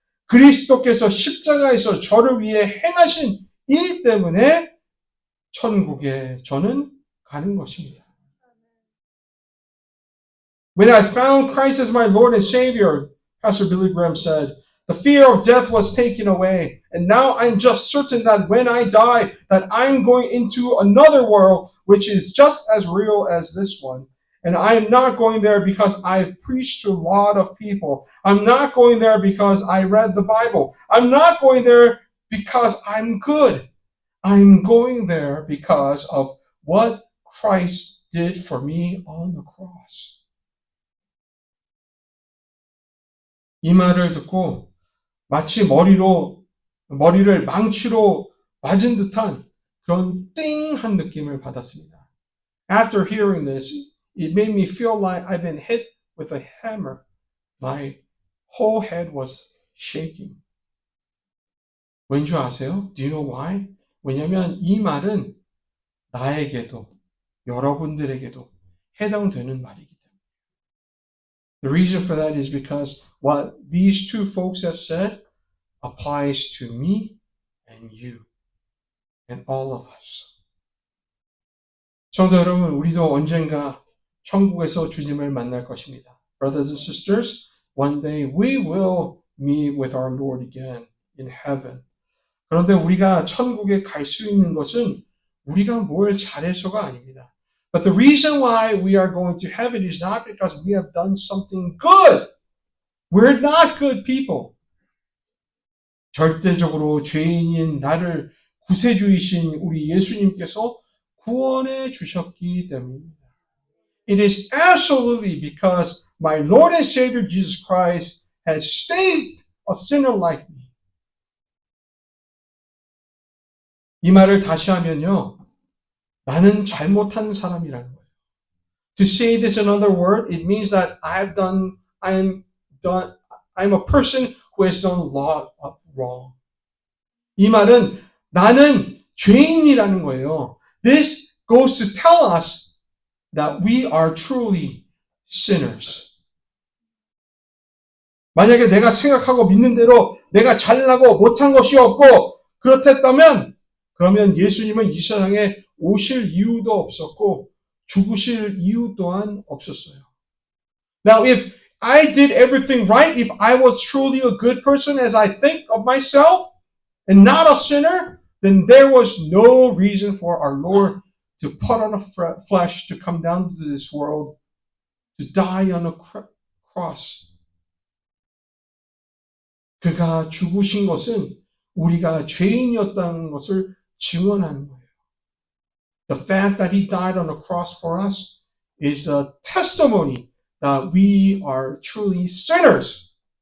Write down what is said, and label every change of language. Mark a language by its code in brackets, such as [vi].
[ko] 그리스도께서 십자가에서 저를 위해 행하신 일 때문에 천국에 저는 가는 것입니다. [en] When I found Christ as my Lord and Savior, Pastor Billy Graham said, the fear of death was taken away, and now I'm just certain that when I die, that I'm going into another world which is just as real as this one. And I am not going there because I've preached to a lot of people. I'm not going there because I read the Bible. I'm not going there because I'm good. I'm going there because of what Christ did for me on the cross. [ko] 이 말을 듣고 마치 머리를 망치로 맞은 듯한 그런 띵한 느낌을 받았습니다. [en] After hearing this, it made me feel like I've been hit with a hammer. My whole head was shaking. [ko] 왠지 아세요? [en] Do you know why? [ko] 왜냐하면 이 말은 나에게도 여러분들에게도 해당되는 말이기 때문에. [en] The reason for that is because what these two folks have said applies to me and you and all of us. [ko] 성도 여러분, 우리도 언젠가 천국에서 주님을 만날 것입니다. [en] Brothers and sisters, one day we will meet with our Lord again in heaven. [ko] 그런데 우리가 천국에 갈 수 있는 것은 우리가 뭘 잘해서가 아닙니다. [en] But the reason why we are going to heaven is not because we have done something good. We're not good people. [ko] 절대적으로 죄인인 나를 구세주이신 우리 예수님께서 구원해 주셨기 때문입니다. [en] It is absolutely because my Lord and Savior Jesus Christ has saved a sinner like me. [ko] 이 말을 다시 하면요. 나는 잘못한 사람이라는 거예요. [en] To say this in another word, it means that I'm a person who has done a lot of wrong. [ko] 이 말은 나는 죄인이라는 거예요. [en] This goes to tell us that we are truly sinners. [ko] 만약에 내가 생각하고 믿는 대로 내가 잘나고 못한 것이 없고 그렇다면 그러면 예수님은 이 세상에 오실 이유도 없었고 죽으실 이유 또한 없었어요. [en] Now, if I did everything right, if I was truly a good person as I think of myself and not a sinner, then there was no reason for our Lord to put on a flesh, to come down to this world, to die on a cross. [ko] 그가 죽으신 것은 우리가 죄인이었다는 것을 증언하는 거예요. [en] The fact that he died on a cross for us is a testimony that we are truly sinners.